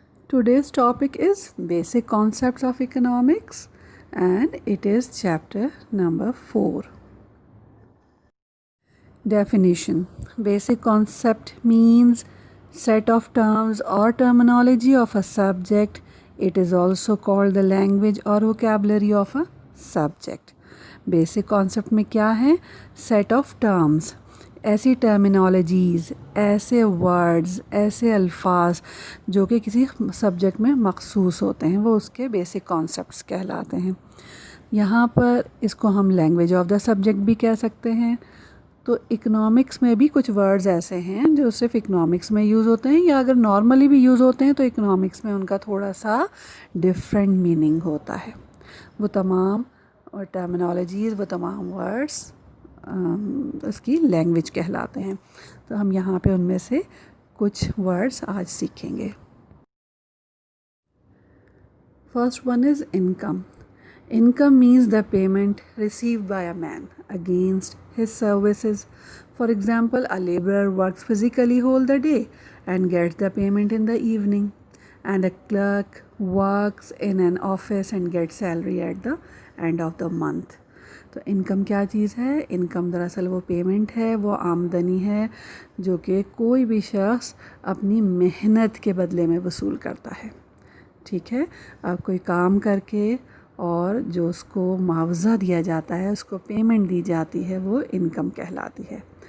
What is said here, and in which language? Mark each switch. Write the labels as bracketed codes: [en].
[en] Today's topic is basic concepts of economics, and it is chapter number 4. Definition. Basic concept means set of terms or terminology of a subject. It is also called the language or vocabulary of a subject. [hi] Basic concept में क्या है? Set of terms, ऐसी terminologies, ऐसे words, ऐसे अल्फाज जो कि किसी सब्जेक्ट में मखसूस होते हैं, वो उसके basic concepts कहलाते हैं. यहाँ पर इसको हम language of the subject भी कह सकते हैं. तो इकोनॉमिक्स में भी कुछ वर्ड्स ऐसे हैं जो सिर्फ इकोनॉमिक्स में यूज़ होते हैं, या अगर नॉर्मली भी यूज़ होते हैं तो इकोनॉमिक्स में उनका थोड़ा सा डिफरेंट मीनिंग होता है. वो तमाम और टर्मिनोलॉजीज़, वो तमाम वर्ड्स उसकी लैंग्वेज कहलाते हैं. तो हम यहाँ पे उनमें से कुछ वर्ड्स आज सीखेंगे. [en] First one is income. Income means the payment received by a man against his services. For example, a laborer works physically whole the day and gets the payment in the evening, and a clerk works in an office and gets salary at the end of the month. [hi] तो income क्या चीज़ है? Income दरअसल वो payment है, वो आमदनी है जो कि कोई भी शख्स अपनी मेहनत के बदले में वसूल करता है. ठीक है, अब कोई काम करके और जो उसको मुआवजा दिया जाता है, उसको पेमेंट दी जाती है, वो इनकम कहलाती है.